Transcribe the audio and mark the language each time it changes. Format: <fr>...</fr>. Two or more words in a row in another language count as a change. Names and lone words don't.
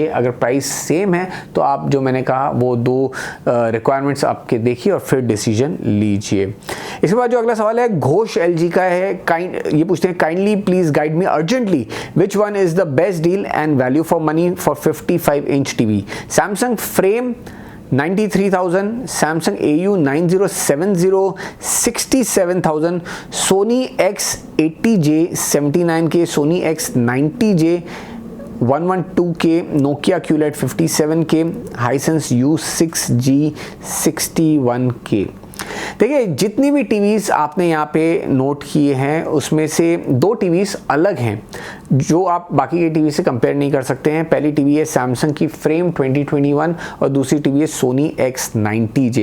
<hi>अगर</hi> <en>price same</en> <hi>है तो आप जो मैंने कहा वो दो रिक्वायरमेंट्स आपके देखिए और फिर डिसीजन लीजिए। इसके बाद जो अगला सवाल है घोष LG का है। ये पूछते हैं</hi> <en>kindly please guide me urgently which one is the best deal and value for money for 55 inch TV.</en> <hi>सैमसंग फ्रेम 93,000, Samsung AU 9070 67,000, Sony X80J 79K, Sony X90J 112K, Nokia QLED 57K, Hisense U6G 61K। देखिए जितनी भी टीवीज़ आपने यहाँ पे नोट किए हैं उसमें से दो टीवीज़ अलग हैं जो आप बाकी के टीवी से कंपेयर नहीं कर सकते हैं। पहली टीवी है सैमसंग की फ्रेम 2021 और दूसरी टीवी है सोनी X90J।</hi>